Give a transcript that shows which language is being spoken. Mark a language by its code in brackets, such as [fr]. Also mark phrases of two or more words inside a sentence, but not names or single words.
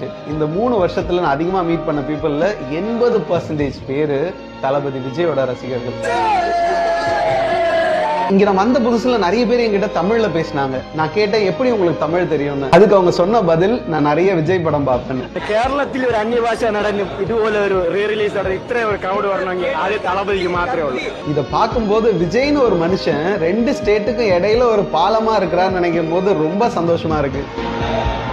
[ta] இந்த 3 வருஷத்துல நான் அதிகமா மீட் பண்ண பீப்புள்ல 80% பேரு தளபதி விஜயோட ரசிகர்கள். இங்க நான் வந்த புதுசுல நிறைய பேர் என்கிட்ட தமிழ்ல பேசினாங்க. நான் கேட்டேன், எப்படி உங்களுக்கு தமிழ் தெரியும்னு. அதுக்கு அவங்க சொன்ன பதில், நான் நிறைய விஜய் படம் பார்ப்பேன். [ml] കേരളത്തിൽ ഒരു അന്യഭാഷ നടന് ഇതുപോലെ ഒരു [en] re release [ml] ഇത്ര ഒരു ക്രൗഡ് വരണമെങ്കിൽ ആദ്യം തളപതിക്ക് മാത്രമേ ഉള്ളൂ. [ta] இத பார்க்கும்போது விஜய்னு ஒரு மனுஷன் 2 ஸ்டேட்டுக்கும் இடையில ஒரு பாலமா இருக்கிறான்னு நினைக்கும் போது ரொம்ப சந்தோஷமா இருக்கு.